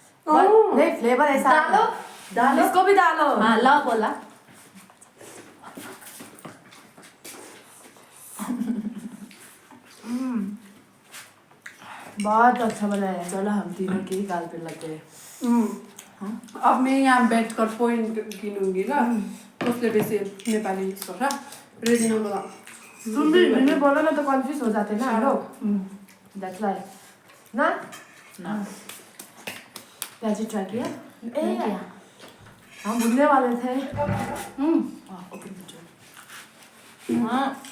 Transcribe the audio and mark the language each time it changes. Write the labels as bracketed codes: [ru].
[hi] नहीं फ्लेवर ऐसा डालो इसको भी डालो। हाँ ला बोला बहुत अच्छा बनाया है। चलो हम तीनों के ही गाल पे लग गए। अब मैं यहाँ बैठकर पोइन्ट गिनूंगी [ne] ल कसले बेसी नेपाली युज गर्छ रेजिनाको [hi] तुम भी हिंदी में बोलो ना तो कंफ्यूज हो जाते हैं ना हम लोग। दैट्स लाइक ना ना प्याजी ट्राई किया? नहीं किया। हम भूलने वाले थे। ओके हाँ